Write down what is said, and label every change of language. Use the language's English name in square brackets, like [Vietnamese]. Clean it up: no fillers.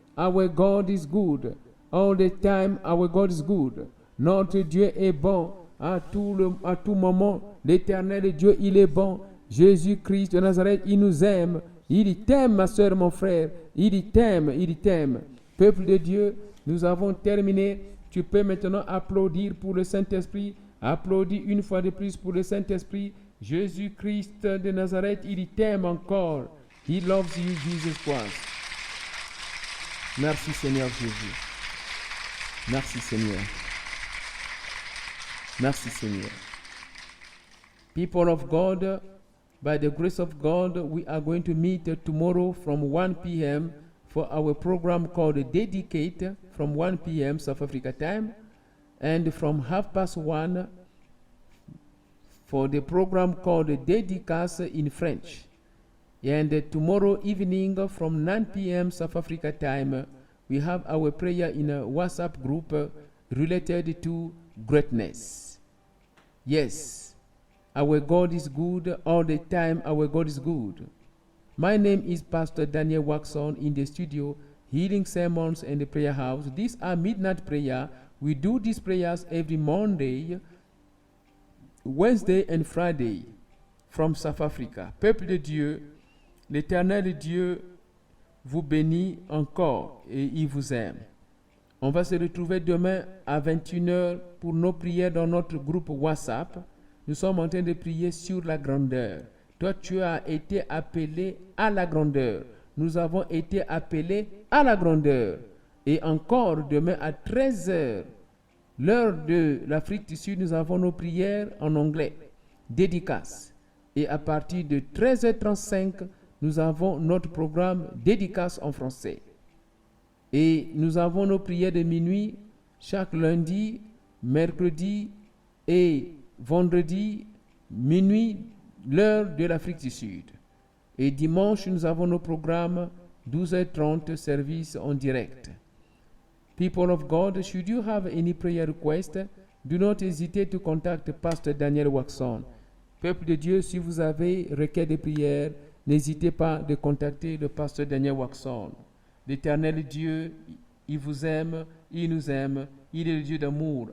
[English] Our God is good. All the time, our God is good. [French] Notre Dieu est bon. À tout moment, l'Éternel Dieu, il est bon. Jésus-Christ de Nazareth, il nous aime. Il t'aime, ma soeur, mon frère. Il t'aime. Peuple de Dieu, nous avons terminé. Tu peux maintenant applaudir pour le Saint-Esprit. Applaudis une fois de plus pour le Saint-Esprit. Jésus-Christ de Nazareth, il t'aime encore. [English] He loves you, Jesus Christ. [French] Merci Seigneur Jésus. Merci Seigneur. Merci Seigneur. [English] People of God, by the grace of God, we are going to meet tomorrow from 1 p.m. for our program called Dedicate from 1 p.m. South Africa time, and from 1:30 for the program called Dédicace in French. And tomorrow evening from 9 p.m. South Africa time, we have our prayer in a WhatsApp group related to greatness. Yes, our God is good all the time. Our God is good. My name is Pastor Daniel Waxon in the studio, Healing Sermons and the Prayer House. These are midnight prayer. We do these prayers every Monday, Wednesday and Friday from South Africa. [French] Peuple de Dieu, l'Éternel Dieu vous bénit encore et il vous aime. On va se retrouver demain à 21h pour nos prières dans notre groupe WhatsApp. Nous sommes en train de prier sur la grandeur. Toi, tu as été appelé à la grandeur. Nous avons été appelés à la grandeur. Et encore demain à 13h, l'heure de l'Afrique du Sud, nous avons nos prières en anglais, dédicace. Et à partir de 13h35, nous avons notre programme dédicace en français. Et nous avons nos prières de minuit chaque lundi, mercredi et vendredi, minuit, l'heure de l'Afrique du Sud. Et dimanche, nous avons nos programmes 12h30, service en direct. [English] People of God, should you have any prayer request, do not hesitate to contact Pastor Daniel Waxon. [French] Peuple de Dieu, si vous avez requête de prière, n'hésitez pas de contacter le Pasteur Daniel Waxon. L'Éternel Dieu, il vous aime, il nous aime, il est le Dieu d'amour.